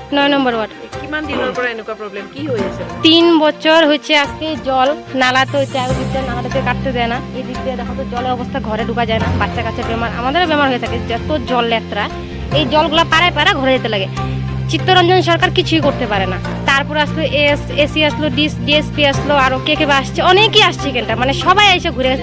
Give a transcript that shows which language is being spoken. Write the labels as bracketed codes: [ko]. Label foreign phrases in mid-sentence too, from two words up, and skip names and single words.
[en] number ward. [as] কিমান দিনৰ পৰা এনেকুৱা প্ৰব্লেম কি হৈ আছে? [bn] 3 বছর হচ্ছে আজকে জল নালা তো চারিদিকে নালাটাতে কাটতে দেয় না, এই দিক দিয়ে দেখো তো জলের অবস্থা, ঘরে ঢোকা যায় না, বাচ্চা কাচ্চা বেমার, আমাদেরও বেমার হয়ে থাকে, যত জল লেত্রা এই জলগুলা পাড়ায় পাড়া ঘরে যেতে লাগে। চিত্তরঞ্জন সরকার কিছুই করতে পারে না। তারপর আসলো এসি আসলো, ডিএসপি আসলো, আরো কে আসছে, অনেকেই আসছে এখানটা, মানে সবাই এসে ঘুরে গেছে।